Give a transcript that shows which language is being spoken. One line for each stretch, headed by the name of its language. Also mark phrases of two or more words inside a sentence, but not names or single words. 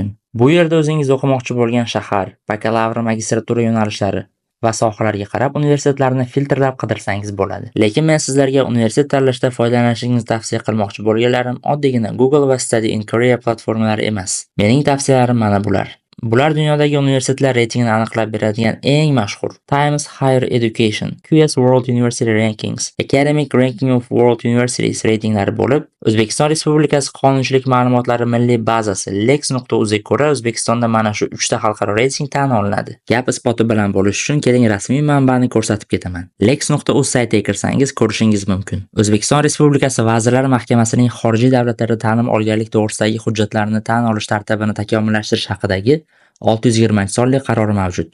Uzbek: Bu yerda o'zingiz o'qimoqchi bo'lgan shahar, bakalavr, magistratura yo'nalishlari va sohalarga qarab universitetlarni filtrlab qidirsangiz bo'ladi. Lekin men sizlarga universitet tanlashda foydalanishingizni tavsiya qilmoqchi bo'lganlarim oddiygina Google va Study in Korea platformalari emas. Mening tavsiyalarim mana bular. Bular dunyodagi universitetlar reytingini aniqlab beradigan eng mashhur Times Higher Education, QS World University Rankings, Academic Ranking of World Universities reytinglari bo'lib, O'zbekiston Respublikasi qonunchilik ma'lumotlari milliy bazasi lex.uzga ko'ra O'zbekistonda mana shu 3 ta xalqaro reyting tan olinadi. Gap isboti bilan bo'lish uchun keling rasmiy manbani ko'rsatib ketaman. lex.uz saytiga kirsangiz ko'rishingiz mumkin. O'zbekiston Respublikasi Vazirlar Mahkamasining xorijiy davlatlarda ta'lim olganlik to'g'risidagi hujjatlarni tan olish tartibini takomillashtirish haqidagi 620-sonli qarori mavjud.